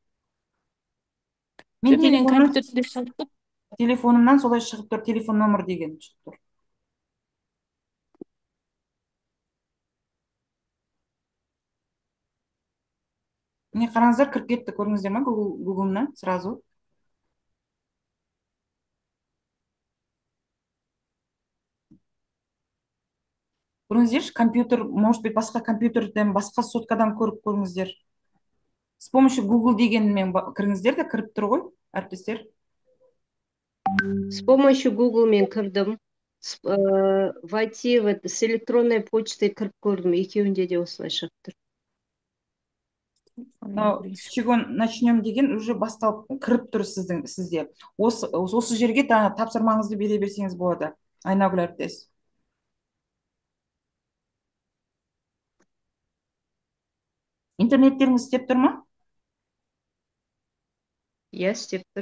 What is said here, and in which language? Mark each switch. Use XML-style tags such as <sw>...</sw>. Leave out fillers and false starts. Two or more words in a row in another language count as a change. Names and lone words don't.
<kk>Мен компьютерде шығып тұр. Телефонымнан солай шығып тұр, телефон номер деген шығып тұр. Міне қараңыздар, кіріп кетті, көріңіздер ма Google-на сразу. Көріңіздерші, компьютер,</kk> <ru>может быть,</ru> <kk>басқа компьютерден, басқа соткадан көріп көріңіздер.</kk> <ru>С помощью</ru> <kk>Google дегенмен кіріңіздер де кіріп тұр ғой, әріптестер.</kk> <ru>С помощью</ru> <kk>Google мен кірдім.</kk> <ru>Войти с электронной почтой</ru> <kk>кіріп көрдім. Екеуінде де осылай шығып тұр.</kk> <ru>С чего начнем</ru> <kk>деген уже басталып кіріп тұр сізде. Осы жерге тапсырмаңызды бере берсеңіз болады. Айнагүл әріптес. Интернеттеріңіз істеп тұр ма? Иә, істеп тұр.</kk>